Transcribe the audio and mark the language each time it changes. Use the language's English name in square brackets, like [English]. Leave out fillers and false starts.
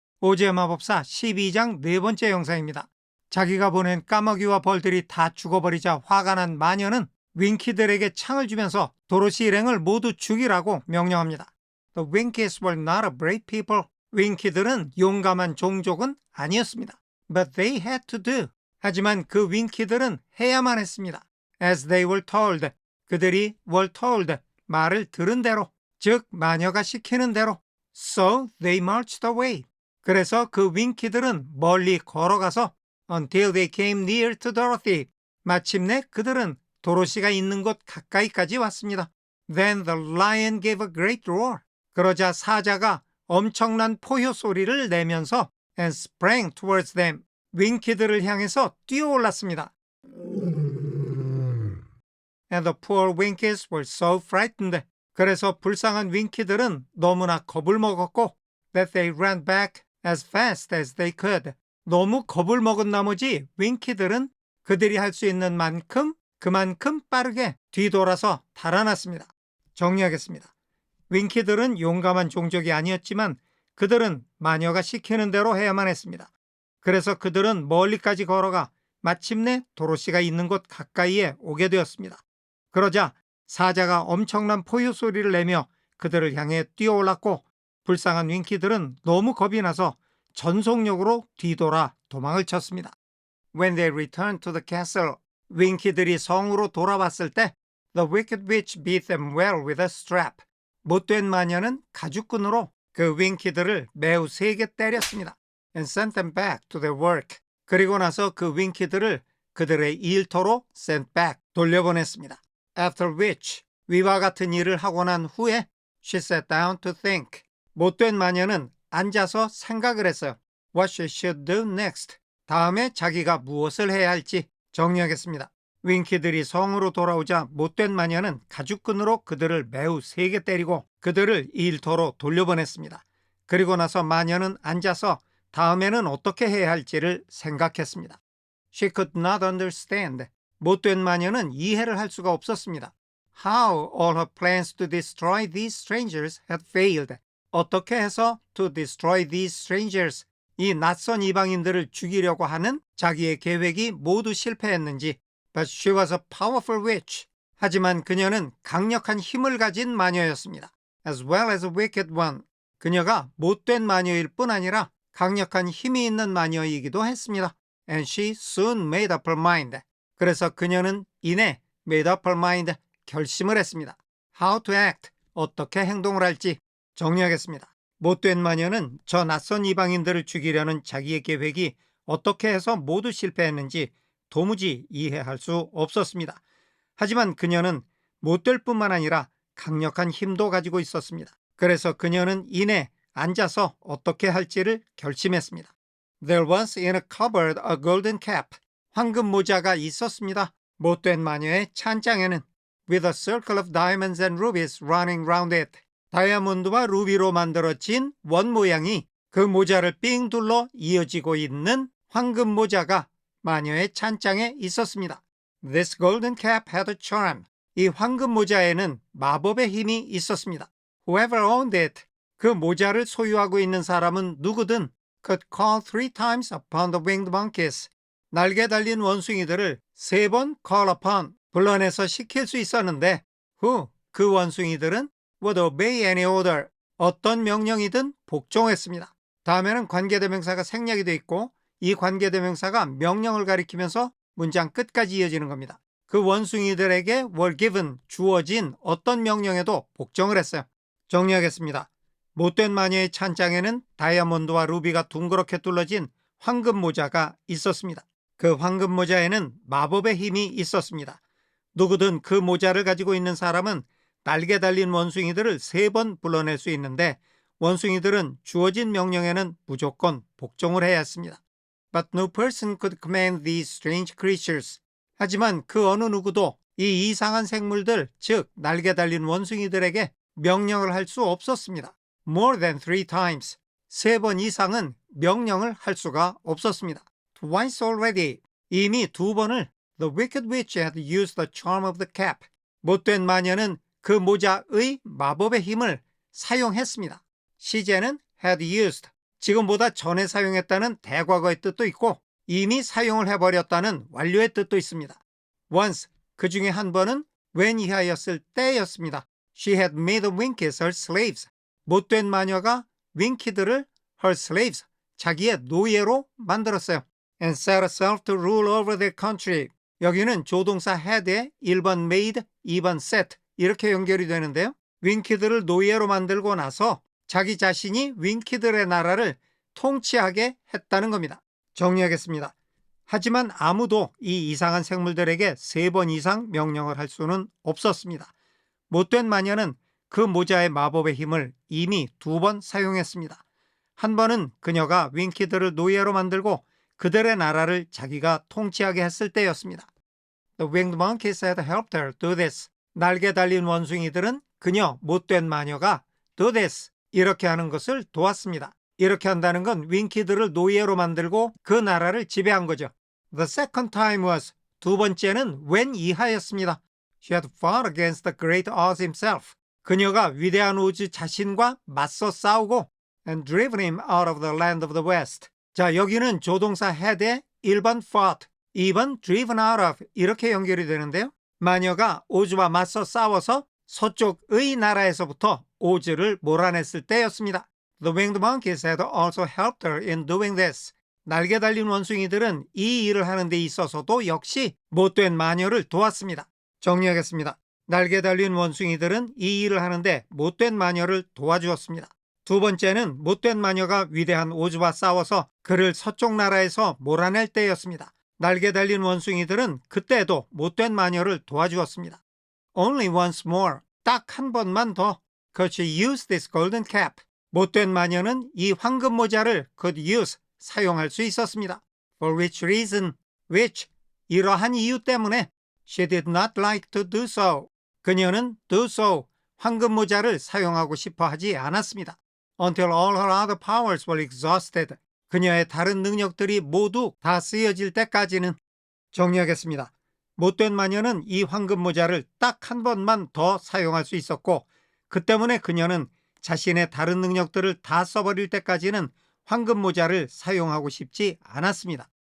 [Korean] 오즈의 마법사 12장 네 번째 영상입니다. 자기가 보낸 까마귀와 벌들이 다 죽어버리자 화가 난 마녀는 윙키들에게 창을 주면서 도로시 일행을 모두 죽이라고 명령합니다. [English] The Winkies were not a brave people. [Korean] 윙키들은 용감한 종족은 아니었습니다. [English] But they had to do. [Korean] 하지만 그 윙키들은 해야만 했습니다. [English] As they were told. [Korean] 그들이 [English] were told. [Korean] 말을 들은 대로. 즉 마녀가 시키는 대로. [English] So they marched away. [Korean] 그래서 그 윙키들은 멀리 걸어가서 [English] until they came near to Dorothy. [Korean] 마침내 그들은 도로시가 있는 곳 가까이까지 왔습니다. [English] Then the lion gave a great roar. [Korean] 그러자 사자가 엄청난 포효 소리를 내면서 [English] and sprang towards them. [Korean] 윙키들을 향해서 뛰어올랐습니다. [English] And the poor Winkies were so frightened. [Korean] 그래서 불쌍한 윙키들은 너무나 겁을 먹었고 [English] that they ran back as fast as they could. [Korean] 너무 겁을 먹은 나머지 윙키들은 그들이 할 수 있는 만큼 그만큼 빠르게 뒤돌아서 달아났습니다. 정리하겠습니다. 윙키들은 용감한 종족이 아니었지만 그들은 마녀가 시키는 대로 해야만 했습니다. 그래서 그들은 멀리까지 걸어가 마침내 도로시가 있는 곳 가까이에 오게 되었습니다. 그러자 사자가 엄청난 포효 소리를 내며 그들을 향해 뛰어올랐고 불쌍한 윙키들은 너무 겁이 나서 전속력으로 뒤돌아 도망을 쳤습니다. [English] When they returned to the castle, [Korean] 윙키들이 성으로 돌아왔을 때 [English] The wicked witch beat them well with a strap. [Korean] 못된 마녀는 가죽끈으로 그 윙키들을 매우 세게 때렸습니다. [English] And sent them back to their work. [Korean] 그리고 나서 그 윙키들을 그들의 일터로 [English] sent back, [Korean] 돌려보냈습니다. [English] After which, [Korean] 위와 같은 일을 하고 난 후에 [English] she sat down to think. [Korean] 못된 마녀는 앉아서 생각을 했어요. [English] What she should do next. [Korean] 다음에 자기가 무엇을 해야 할지 정리하겠습니다. 윙키들이 성으로 돌아오자 못된 마녀는 가죽끈으로 그들을 매우 세게 때리고 그들을 일터로 돌려보냈습니다. 그리고 나서 마녀는 앉아서 다음에는 어떻게 해야 할지를 생각했습니다. [English] She could not understand. [Korean] 못된 마녀는 이해를 할 수가 없었습니다. [English] How all her plans to destroy these strangers had failed. [Korean] 어떻게 해서 [English] to destroy these strangers, [Korean] 이 낯선 이방인들을 죽이려고 하는 자기의 계획이 모두 실패했는지. [English] But she was a powerful witch. [Korean] 하지만 그녀는 강력한 힘을 가진 마녀였습니다. [English] As well as a wicked one. [Korean] 그녀가 못된 마녀일 뿐 아니라 강력한 힘이 있는 마녀이기도 했습니다. [English] And she soon made up her mind. [Korean] 그래서 그녀는 이내 [English] made up her mind, [Korean] 결심을 했습니다. [English] How to act, [Korean] 어떻게 행동을 할지 정리하겠습니다. 못된 마녀는 저 낯선 이방인들을 죽이려는 자기의 계획이 어떻게 해서 모두 실패했는지 도무지 이해할 수 없었습니다. 하지만 그녀는 못될 뿐만 아니라 강력한 힘도 가지고 있었습니다. 그래서 그녀는 이내 앉아서 어떻게 할지를 결심했습니다. [English] There was in a cupboard a golden cap. [Korean] 황금 모자가 있었습니다. 못된 마녀의 찬장에는 [English] with a circle of diamonds and rubies running round it. [Korean] 다이아몬드와 루비로 만들어진 원 모양이 그 모자를 삥 둘러 이어지고 있는 황금 모자가 마녀의 찬장에 있었습니다. [English] This golden cap had a charm. [Korean] 이 황금 모자에는 마법의 힘이 있었습니다. [English] Whoever owned it, [Korean] 그 모자를 소유하고 있는 사람은 누구든 [English] could call 3 times upon the winged monkeys. [Korean] 날개 달린 원숭이들을 3번 [English] call upon, [Korean] 불러내서 시킬 수 있었는데 who, 그 원숭이들은 [English] would obey any order, [Korean] 어떤 명령이든 복종했습니다. 다음에는 관계대명사가 생략이 되어 있고 이 관계대명사가 명령을 가리키면서 문장 끝까지 이어지는 겁니다. 그 원숭이들에게 [English] were given, [Korean] 주어진 어떤 명령에도 복종을 했어요. 정리하겠습니다. 못된 마녀의 찬장에는 다이아몬드와 루비가 둥그렇게 둘러진 황금 모자가 있었습니다. 그 황금 모자에는 마법의 힘이 있었습니다. 누구든 그 모자를 가지고 있는 사람은 날개 달린 원숭이들을 3번 불러낼 수 있는데 원숭이들은 주어진 명령에는 무조건 복종을 해야 했습니다. [English] But no person could command these strange creatures. [Korean] 하지만 그 어느 누구도 이 이상한 생물들, 즉 날개 달린 원숭이들에게 명령을 할 수 없었습니다. [English] More than 3 times. [Korean] 3번 이상은 명령을 할 수가 없었습니다. [English] Twice already. [Korean] 이미 2번을 [English] The wicked witch had used the charm of the cap. [Korean] 못된 마녀는 그 모자의 마법의 힘을 사용했습니다. 시제는 [English] had used, [Korean] 지금보다 전에 사용했다는 대과거의 뜻도 있고 이미 사용을 해버렸다는 완료의 뜻도 있습니다. once, 그 중에 한 번은 when 이하였을 때였습니다. [English] She had made the Winkies her slaves. [Korean] 못된 마녀가 윙키들을 [English] her slaves, [Korean] 자기의 노예로 만들었어요. [English] and set herself to rule over their country. [Korean] 여기는 조동사 had에 1번 made, 2번 set 이렇게 연결이 되는데요. 윙키들을 노예로 만들고 나서 자기 자신이 윙키들의 나라를 통치하게 했다는 겁니다. 정리하겠습니다. 하지만 아무도 이 이상한 생물들에게 3번 이상 명령을 할 수는 없었습니다. 못된 마녀는 그 모자의 마법의 힘을 이미 2번 사용했습니다. 한 번은 그녀가 윙키들을 노예로 만들고 그들의 나라를 자기가 통치하게 했을 때였습니다. [English] The winged monkeys had helped her do this. [Korean] 날개 달린 원숭이들은 그녀 못된 마녀가 [English] do this, [Korean] 이렇게 하는 것을 도왔습니다. 이렇게 한다는 건 윙키들을 노예로 만들고 그 나라를 지배한 거죠. [English] The second time was, [Korean] 두 번째는 [English] when 이하였습니다. She had fought against the great Oz himself. [Korean] 그녀가 위대한 오즈 자신과 맞서 싸우고 [English] and driven him out of the land of the west. [Korean] 자, 여기는 조동사 had에 1번 fought, 2번 driven out of 이렇게 연결이 되는데요. 마녀가 오즈와 맞서 싸워서 서쪽의 나라에서부터 오즈를 몰아냈을 때였습니다. [English] The winged monkeys had also helped her in doing this. [Korean] 날개 달린 원숭이들은 이 일을 하는 데 있어서도 역시 못된 마녀를 도왔습니다. 정리하겠습니다. 날개 달린 원숭이들은 이 일을 하는데 못된 마녀를 도와주었습니다. 두 번째는 못된 마녀가 위대한 오즈와 싸워서 그를 서쪽 나라에서 몰아낼 때였습니다. 날개 달린 원숭이들은 그때도 못된 마녀를 도와주었습니다. [English] Only once more, [Korean] 딱 한 번만 더. [English] Could she use this golden cap? [Korean] 못된 마녀는 이 황금 모자를 [English] could use, [Korean] 사용할 수 있었습니다. [English] For which reason, which, [Korean] 이러한 이유 때문에 [English] she did not like to do so. [Korean] 그녀는 [English] do so, [Korean] 황금 모자를 사용하고 싶어 하지 않았습니다. [English] Until all her other powers were exhausted. [Korean] 그녀의 다른 능력들이 모두 다 쓰여질 때까지는. 정리하겠습니다. 못된 마녀는 이 황금 모자를 딱 한 번만 더 사용할 수 있었고 그 때문에 그녀는 자신의 다른 능력들을 다 써버릴 때까지는 황금 모자를 사용하고 싶지 않았습니다.